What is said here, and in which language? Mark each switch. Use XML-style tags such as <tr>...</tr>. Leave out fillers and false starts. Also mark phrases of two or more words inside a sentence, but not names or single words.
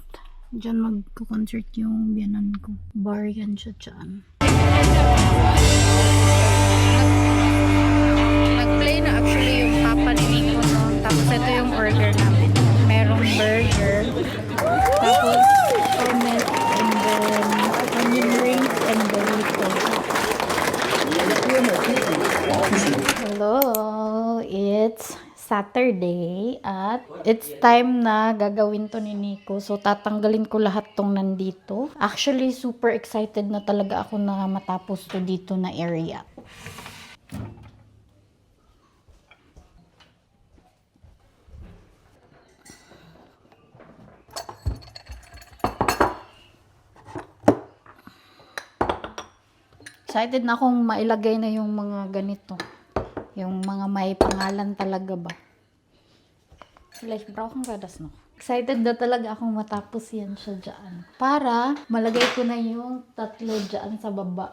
<tl>Diyan magko-concert yung biyanan ko. Bar yan siya dyan. Nag-play na actually yung papa ni Nico, no? Tapos ito yung order namin. Merong burger. Tapos omelet</tl> <en>and then onion rings and burrito.</en> <tl>Hello!</tl> <en>It's Saturday</en> <tl>at</tl> <en>it's time</en> <tl>na gagawin to ni Nico. So, tatanggalin ko lahat tong nandito. Actually,</tl> <en>super excited</en> <tl>na talaga ako na matapos to dito na area. Excited na akong mailagay na yung mga ganito. Yung mga may pangalan talaga ba.</tl> <de>Vielleicht brauchen wir das noch.</de> <tl>Excited na talaga akong matapos yan siya dyan. Para malagay ko na yung 3 dyan sa baba.</tl>